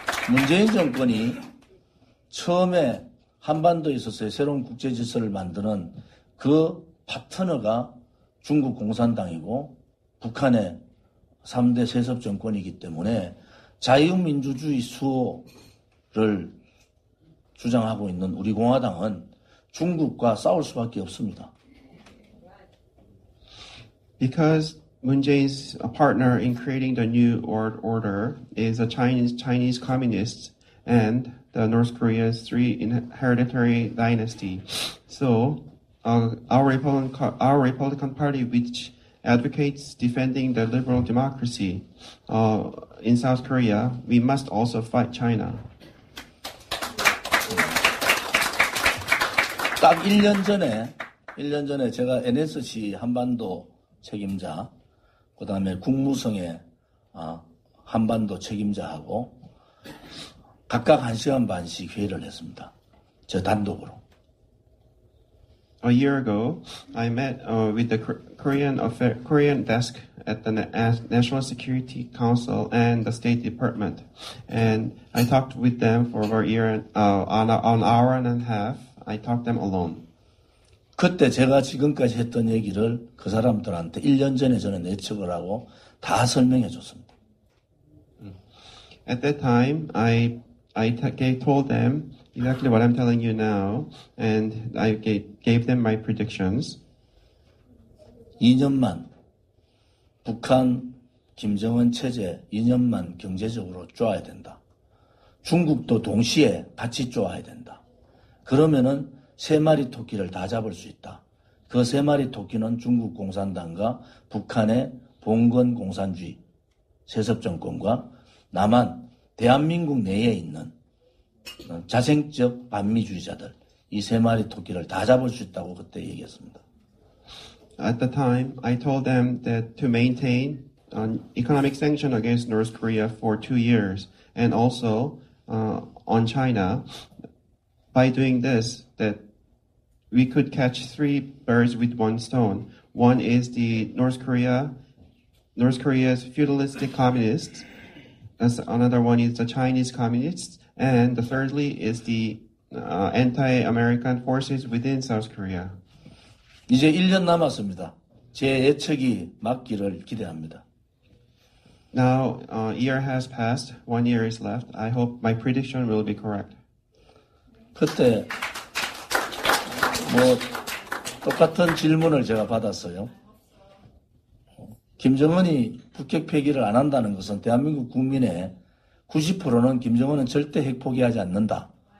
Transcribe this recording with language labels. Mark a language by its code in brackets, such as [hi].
[ko] 문재인 정권이 처음에 한반도에 있어서의 새로운 국제 질서를 만드는 그 파트너가 중국 공산당이고 북한의 3대 세습 정권이기 때문에 자유민주주의 수호를 주장하고 있는 우리 공화당은 중국과 싸울 수밖에 없습니다. [en] Because Moon Jae-in's partner in creating the new world order is a Chinese communists and the North Korea's three hereditary dynasty. So our Republican Party, which advocates defending the liberal democracy in South Korea, we must also fight China. [ko] 딱 1년 전에 제가 NSC 한반도 책임자, 그 다음에 국무성의 한반도 책임자하고 각각 1시간 반씩 회의를 했습니다. 저 단독으로. [en] A year ago, I met with the Korean desk at the National Security Council and the State Department, and I talked with them for over an hour and a half. I talked them alone. [ko] 그때 제가 지금까지 했던 얘기를 그 사람들한테 1년 전에 저는 예측을 하고 다 설명해 줬습니다. [en] At that time, I told them exactly what I'm telling you now, and I gave them my predictions. [ko] 2년만 북한 김정은 체제 2년만 경제적으로 쪼아야 된다. 중국도 동시에 같이 쪼아야 된다. 그러면은 3마리 토끼를 다 잡을 수 있다. 그 3마리 토끼는 중국 공산당과 북한의 봉건 공산주의 세습정권과 남한 대한민국 내에 있는 자생적 반미주의자들, 이 3마리 토끼를 다 잡을 수 있다고 그때 얘기했습니다. [en] At the time, I told them that to maintain an economic sanction against North Korea for 2 years, and also on China, by doing this, that we could catch 3 birds with 1 stone. One is the North Korea's feudalistic communists. Another one is the Chinese communists, and the thirdly is the anti-American forces within South Korea. [ko] 이제 1년 남았습니다. 제 예측이 맞기를 기대합니다. [en] Now, a year has passed. 1 year is left. I hope my prediction will be correct. [ko] 그때 뭐 똑같은 질문을 제가 받았어요. 김정은이 북핵 폐기를 안 한다는 것은 대한민국 국민의 90%는 김정은은 절대 핵 포기하지 않는다.